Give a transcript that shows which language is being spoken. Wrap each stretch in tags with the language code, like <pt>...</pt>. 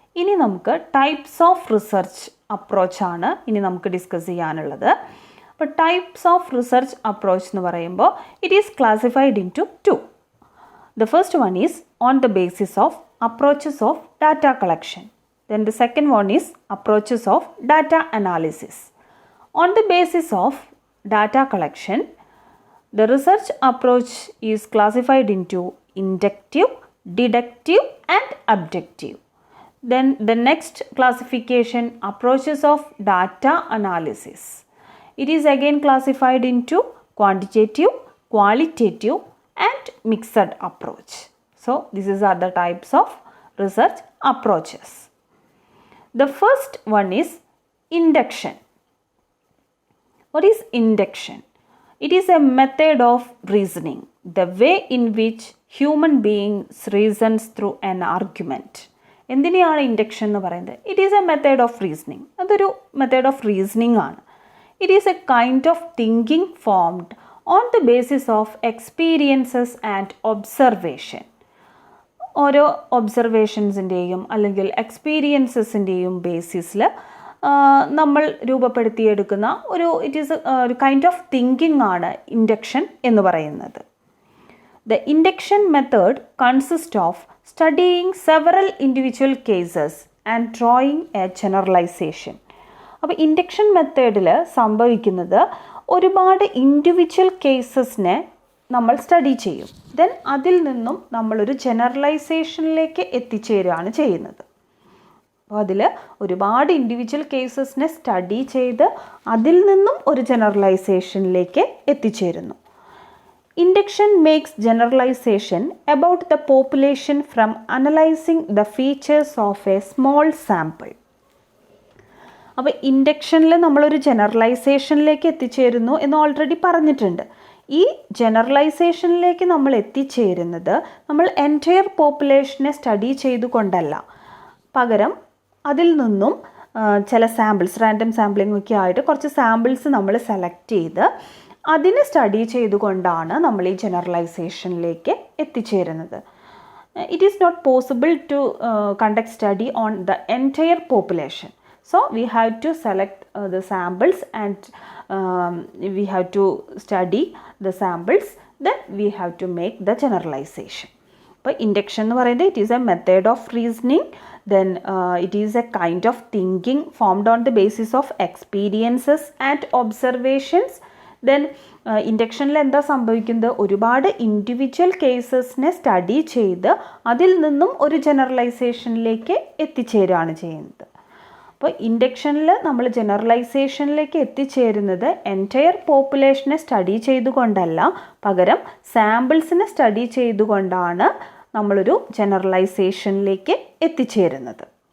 <ml>ഇനി നമുക്ക് types of research അപ്രോച്ചാണ് ഇനി നമുക്ക് ഡിസ്കസ് ചെയ്യാനുള്ളത്. അപ്പോൾ ടൈപ്സ് ഓഫ് റിസർച്ച് അപ്രോച്ച് എന്ന് പറയുമ്പോൾ</ml> <en>It is classified into 2. The first one is on the basis of approaches of data collection. Then the second one is approaches of data analysis. On the basis of data collection, the research approach is classified into inductive, deductive and abductive. Then the next classification, approaches of data analysis. It is again classified into quantitative, qualitative and mixed approach. So these are the types of research approaches. The first one is induction. What is induction? It is a method of reasoning, the way in which human beings reasons through an argument.</en> <ml>എന്തിനെയാണ് induction എന്ന് പറയുന്നത്?</ml> <en>It is a method of reasoning.</en> <ml>അതൊരു method of reasoning ആണ്.</ml> <en>It is a kind of thinking formed on the basis of experiences and observation.</en> <ml>ഓരോ ഒബ്സർവേഷൻസിൻ്റെയും അല്ലെങ്കിൽ എക്സ്പീരിയൻസസിൻ്റെയും ബേസിസിൽ നമ്മൾ രൂപപ്പെടുത്തിയെടുക്കുന്ന it is ഒരു kind of thinking ആണ് ഇൻഡക്ഷൻ എന്ന് പറയുന്നത്.</ml> <en>The induction method consists of studying several individual cases and drawing a generalization.</en> <ml>അപ്പോൾ induction മെത്തേഡിൽ സംഭവിക്കുന്നത് ഒരുപാട് ഇൻഡിവിജ്വൽ കേസസിനെ നമ്മൾ സ്റ്റഡി ചെയ്യും. ദെൻ അതിൽ നിന്നും നമ്മളൊരു ജനറലൈസേഷനിലേക്ക് എത്തിച്ചേരുകയാണ് ചെയ്യുന്നത്. അപ്പോൾ അതിൽ ഒരുപാട് ഇൻഡിവിജ്വൽ കേസസിനെ സ്റ്റഡി ചെയ്ത് അതിൽ നിന്നും ഒരു ജനറലൈസേഷനിലേക്ക് എത്തിച്ചേരുന്നു.</ml> <en>Induction makes generalization about the population from analyzing the features of a small sample.</en> <ml>അപ്പോൾ ഇൻഡക്ഷനിൽ നമ്മളൊരു ജനറലൈസേഷനിലേക്ക് എത്തിച്ചേരുന്നു എന്ന് ഓൾറെഡി പറഞ്ഞിട്ടുണ്ട്. ഈ ജനറലൈസേഷനിലേക്ക് നമ്മൾ എത്തിച്ചേരുന്നത് നമ്മൾ എൻറ്റയർ പോപ്പുലേഷനെ സ്റ്റഡി ചെയ്തുകൊണ്ടല്ല, പകരം അതിൽ നിന്നും ചില സാമ്പിൾസ്, റാൻഡം സാമ്പിളിംഗ് ഒക്കെ ആയിട്ട് കുറച്ച് സാമ്പിൾസ് നമ്മൾ സെലക്ട് ചെയ്ത് അതിനെ സ്റ്റഡി ചെയ്തുകൊണ്ടാണ് നമ്മൾ ഈ ജനറലൈസേഷനിലേക്ക് എത്തിച്ചേരുന്നത്.</ml> <en>It is not possible to conduct study on the entire population. So we have to select the samples and we have to study the samples, then we have to make the generalization.</en> <ml>അപ്പോൾ induction എന്ന് പറയുന്നത്</ml> <en>it is a method of reasoning, then it is a kind of thinking formed on the basis of experiences and observations.</en> <ml>Then ഇൻഡക്ഷനിൽ എന്താ സംഭവിക്കുന്നത്, ഒരുപാട് individual കേസസിനെ study ചെയ്ത് അതിൽ നിന്നും ഒരു ജനറലൈസേഷനിലേക്ക് എത്തിച്ചേരുകയാണ് ചെയ്യുന്നത്. അപ്പോൾ ഇൻഡക്ഷനിൽ നമ്മൾ ജനറലൈസേഷനിലേക്ക് എത്തിച്ചേരുന്നത് എൻറ്റയർ പോപ്പുലേഷനെ സ്റ്റഡി ചെയ്തുകൊണ്ടല്ല, പകരം സാമ്പിൾസിനെ സ്റ്റഡി ചെയ്തുകൊണ്ടാണ് നമ്മളൊരു ജനറലൈസേഷനിലേക്ക് എത്തിച്ചേരുന്നത്.</ml>